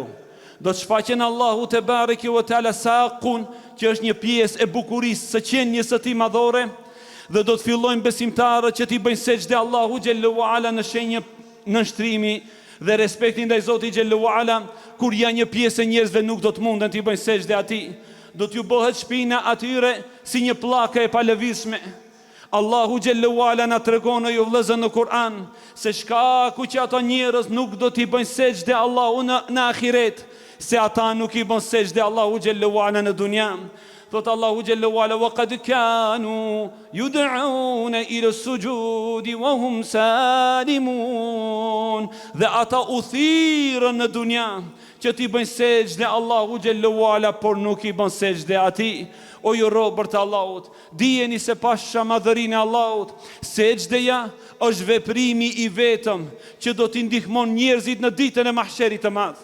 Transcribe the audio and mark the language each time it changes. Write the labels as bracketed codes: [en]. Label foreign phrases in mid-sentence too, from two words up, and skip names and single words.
[sq] Do të shfaqen Allahu [ar] تبارك وتعالى [sq] saqun, që është një pjesë e bukurisë së qenies së tij madhore, dhe do të fillojnë besimtarët që t'i bëjnë sejdë Allahu [ar] جل وعلا [sq] në shenjë nënshtrimi dhe respektin ndaj Zotit [ar] جل وعلا, [sq] kur janë një pjesë e njerëzve nuk do të munden t'i bëjnë sejdë atij, do t'ju bëhet shpina atyre si një pllakë e palëvizshme. Allahu [ar] جل وعلا [sq] na tregon ju vëllezër në Kur'an se shkaku që ato njerëz nuk do t'i bëjnë sejdë Allahu në ahiret, se ata nuk i bën sejdë Allahu [ar] جل وعلا [sq] në dunja. [ar] Thot الله جل وعلا وقد كانوا يدعون إلى السجود وهم سالمون. [sq] Dhe ata u thirrën në dunja që t'i bëjnë sejdë Allahu [ar] جل وعلا, [sq] por nuk i bën sejdë atij. O ju robër të Allahut, dijeni se pasha madhërinë e Allahut, sejdëja është veprimi i vetëm që do t'i ndihmon njerëzit në ditën e mahsherit të madh.